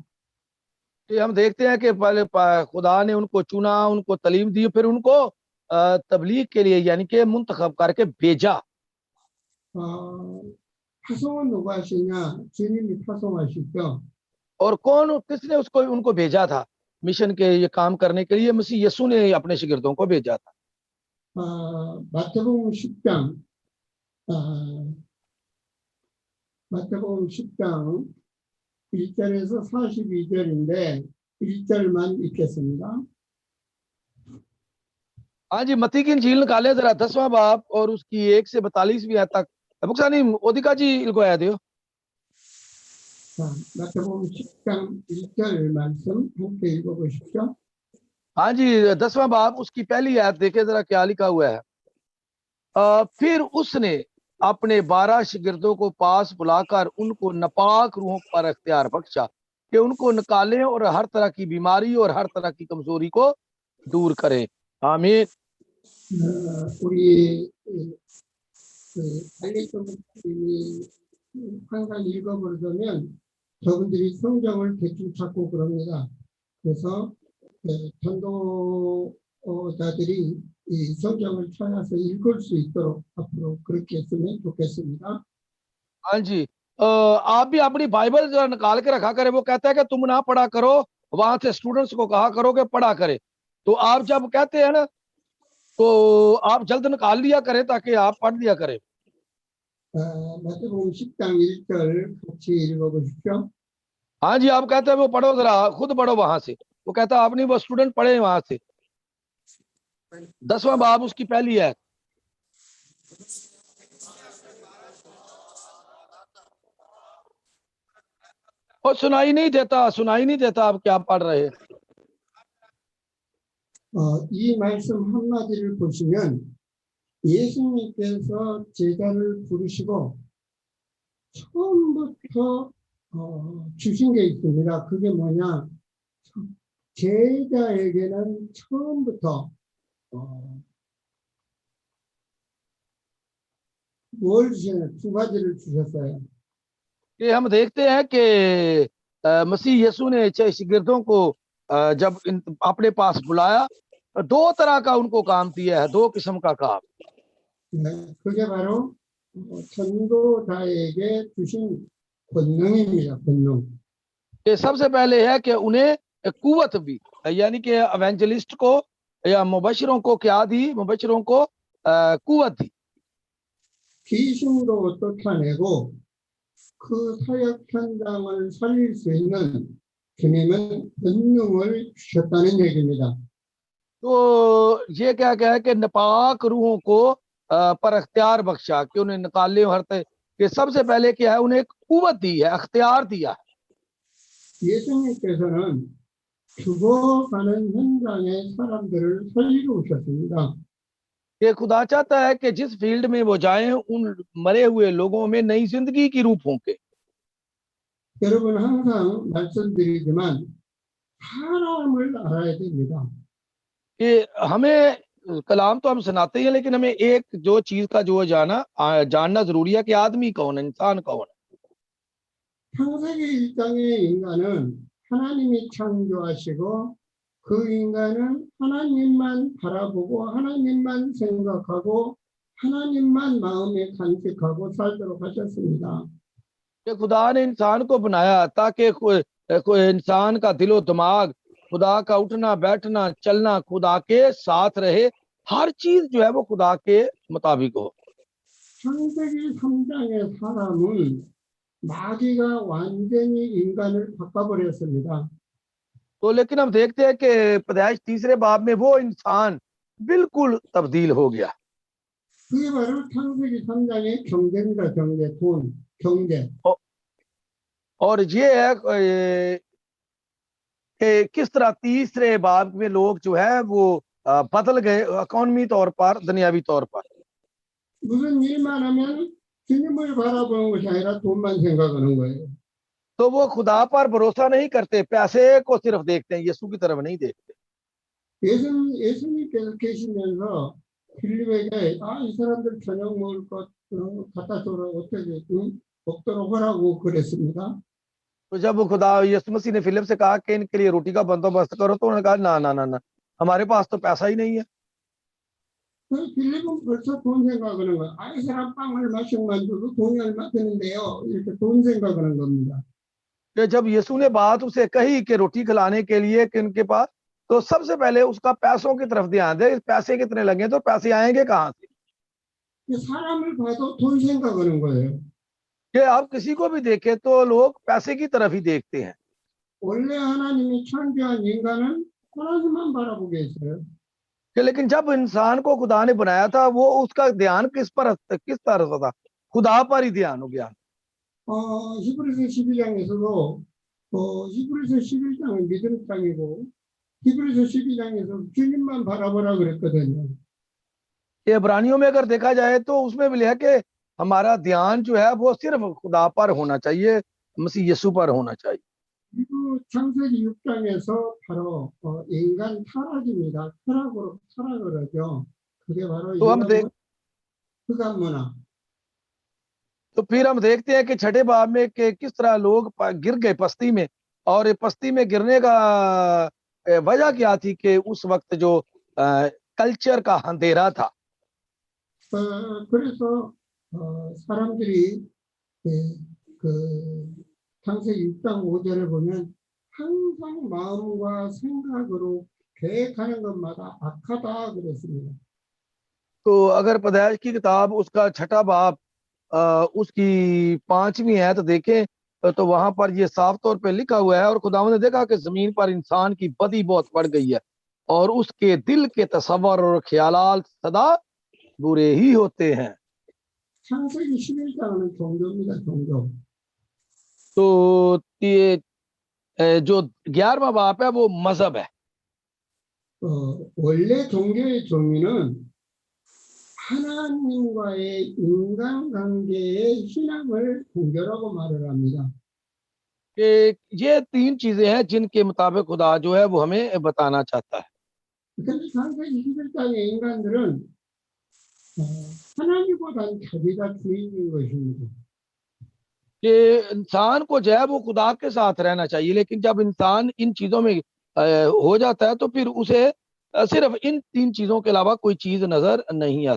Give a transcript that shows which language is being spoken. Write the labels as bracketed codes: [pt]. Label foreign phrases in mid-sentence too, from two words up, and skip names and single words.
[ur] یہ ہم دیکھتے ہیں کہ پہلے خدا نے ان کو چنا، ان کو تعلیم دی، پھر ان کو تبلیغ کے لیے یعنی کہ منتخب کر کے بھیجا. [ko] 파송은 누가 하시냐? 주님이 파송하시죠. [ur] اور کون کس نے اس کو ان کو بھیجا تھا مشن کے یہ کام کرنے کے لیے? مسیح یسوع نے اپنے شاگردوں کو بھیجا تھا. [ko] 마태복음 10장 마태복음 10장 1절에서 42절인데 1절만 읽겠습니다. [ur] ہاں جی، متی کی انجیل نکالے ذرا 10واں باب اور اس کی 1 سے 42ویں آیت تک. बुक्सानी ओदिका जी इनको आया दियो। [ko] 자, 마태복음 10장 1절 말씀 함께 읽어보십시오. [ur] ہاں جی، 10واں باب اس کی پہلی آیت دیکھے ذرا کیا لکھا ہوا ہے. پھر اس نے اپنے 12 شاگردوں کو پاس بلا کر ان کو ناپاک روحوں پر اختیار بخشا کہ ان کو نکالیں اور ہر طرح کی بیماری اور ہر طرح کی کمزوری کو دور کریں. आमीन। [ko] 우리 달리tom님이 항상 읽어보려면 저분들이 성경을 대충 찾고 그럽니다. 그래서 전도자들이 이 성경을 찾아서 읽을 수 있도록 앞으로 그렇게 했으면 좋겠습니다. [ur] ہاں جی، آپ بھی اپنی بائبل جو نکال کے رکھا کریں. وہ کہتا ہے کہ تم نہ پڑھا کرو، وہاں سے اسٹوڈنٹس کو کہا کرو کہ پڑھا کرے. تو آپ جب کہتے ہیں نا تو آپ جلد نکال لیا کریں تاکہ آپ پڑھ لیا کریں. [ko] 마태복음 10장 1절 같이 읽어보십시오. [ur] ہاں جی، آپ کہتے ہیں وہ پڑھو، ذرا خود پڑھو وہاں سے. وہ کہتا ہے آپ نے وہ اسٹوڈنٹ پڑھے وہاں سے. 10واں باب اس کی پہلی ہے. اور سنائی نہیں دیتا آپ کیا پڑھ رہے ہیں. [ko] 이 말씀 한마디를 보시면 예수님께서 제자를 부르시고 처음부터 주신 게 있습니다. 그게 뭐냐? 제자에게는 처음부터 뭘 주셨나요? 두 가지를 주셨어요. [ur] کہ ہم دیکھتے ہیں کہ مسیح یسوع نے شاگردوں کو جب اپنے پاس بلایا، 2 طرح کا ان کو کام دیا ہے، 2 قسم کا کام. [ko] 그게 바로 전도자에게 주신 권능입니다. 권능. [ur] کہ سب سے پہلے ہے کہ انہیں قوت بھی، یعنی کہ ایونجلسٹ کو یا مبشروں کو کیا دی? مبشروں کو قوت دی. [ko] 귀신도 쫓아내고 그 사역 현장을 살릴 수 있는 주님은 권능을 주셨다는 얘기입니다. [ur] تو یہ کیا ہے کہ ناپاک روحوں کو پر اختیار بخشا کہ انہیں نکالے، کہ سب سے پہلے کیا ہے، انہیں ایک قوت دی ہے، اختیار دیا ہے. [ko] 예수님께서는 죽어가는 현장에 사람들을 살리러 오셨습니다. [ur] کہ خدا چاہتا ہے کہ جس فیلڈ میں وہ جائیں، ان مرے ہوئے لوگوں میں نئی زندگی کی روپ ہوں گے. [ko] 여러분 항상 말씀드리지만 사람을 알아야 됩니다. [ur] کہ ہمیں کلام تو ہم سناتے ہیں، لیکن ہمیں ایک جو چیز کا جو جاننا ضروری ہے کہ آدمی کون ہے، انسان کون ہے. [ko] 창세기 1장의 인간은 하나님이 창조하시고 그 인간은 하나님만 바라보고 하나님만 생각하고 하나님만 마음에 간직하고 살도록 하셨습니다. [ur] کہ خدا نے انسان کو بنایا تاکہ انسان کا دل و دماغ خدا کا اٹھنا بیٹھنا چلنا خدا کے ساتھ رہے، ہر چیز جو ہے وہ خدا کے مطابق ہو. [ko] 창세기 3장의 사람은 마귀가 완전히 인간을 바꿔버렸습니다. [ur] تو لیکن ہم دیکھتے ہیں کہ پیدائش تیسرے باب میں وہ انسان بالکل تبدیل ہو گیا. [ko] 그게 바로 창세기 3장의 경제입니다. 경제, 돈, 경제. [ur] اور یہ ہے کہ کس طرح تیسرے باب میں لوگ جو ہے وہ بدل گئے اکانومی طور پر، دنیاوی طور پر. [ko] 무슨 일만 하면 주님을 바라보는 것이 아니라 돈만 생각하는 거예요. [ur] تو وہ خدا پر بھروسہ نہیں کرتے، پیسے کو صرف دیکھتے ہیں، یسوع کی طرف نہیں دیکھتے. [ko] 예수님께서 계시면서 빌립에게 이 사람들 저녁 먹을 것 갖다 줘라 어떻게 먹도록 하라고 그랬습니다. [ur] تو جب وہ خدا یسوع مسیح نے فلپ سے کہا کہ ان کے لیے روٹی کا بندوبست کرو، تو انہوں نے کہا نہ نہ نہ نہ، ہمارے پاس تو پیسہ ہی نہیں ہے. [ko] 빌립은 벌써 돈 생각하는 거야. 이 사람 빵 얼마씩만 줘도 돈이 얼마 드는데요. 이렇게 돈 생각하는 겁니다. [ur] کہ جب یسوع نے بات اسے کہی کہ روٹی کھلانے کے لیے کہ ان کے پاس، تو سب سے پہلے اس کا پیسوں کی طرف دھیان دے، پیسے کتنے لگے تو پیسے آئیں گے کہاں سے. [ko] 사람을 봐도 돈 생각하는 거예요. [ur] کہ آپ کسی کو بھی دیکھیں تو لوگ پیسے کی طرف ہی دیکھتے ہیں. [ko] 원래 하나님이 창조한 인간은 하나님만 바라보게 했어요. [ur] کہ لیکن جب انسان کو خدا نے بنایا تھا، وہ اس کا دھیان کس طرف تھا، خدا پر ہی دھیان ہو گیا. [ko] 히브리서 12장에서도 히브리서 11장은 믿음 장이고 히브리서 12장에서 주님만 바라보라 그랬거든요. [ur] کہ عبرانیوں میں اگر دیکھا جائے تو اس میں بھی لکھا کہ ہمارا دھیان جو ہے وہ صرف خدا پر ہونا چاہیے، مسیح یسوع پر ہونا چاہیے. [ko] 그리고 창세기 6장에서 바로 인간 타락입니다. 타락을 하죠. 그게 바로 [ur] تو ہم دیکھ [ko] 흑암 문화. [ur] تو پھر ہم دیکھتے ہیں کہ چھٹے باب میں کہ کس طرح لوگ گر گئے پستی میں، اور یہ پستی میں گرنے کا وجہ کیا تھی کہ اس وقت جو کلچر کا اندھیرا تھا. [ko] 그래서 사람들이 그 창세기 6장 5절을 보면 항상 마음과 생각으로 계획하는 것마다 악하다 그랬습니다. [ur] تو اگر پیدائش کی کتاب اس کا چھٹا باب اس کی 5ویں ہے تو دیکھیں تو وہاں پر یہ صاف طور پہ لکھا ہوا ہے، اور خداوند نے دیکھا کہ زمین پر انسان کی بدی بہت بڑھ گئی ہے اور اس کے دل کے تصور اور خیالات سدا برے ہی ہوتے ہیں. [ko] 창세기 11장은 종교입니다. 종교. [ur] تو یہ جو 11واں باپ ہے وہ مذہب ہے. [ko] 원래 종교의 종류는 하나님과의 인간관계의 신앙을 종교라고 말을 합니다. [ur] کہ یہ 3 چیزیں ہیں جن کے مطابق خدا جو ہے وہ ہمیں بتانا چاہتا ہے. [ko] 그런데 창세기 11장의 인간들은 하나님보다는 자기가 주인인 것입니다. [ur] کہ انسان کو جو ہے وہ خدا کے ساتھ رہنا چاہیے، لیکن جب انسان ان چیزوں میں ہو جاتا ہے تو پھر اسے صرف ان 3 چیزوں کے علاوہ کوئی چیز نظر نہیں آتی.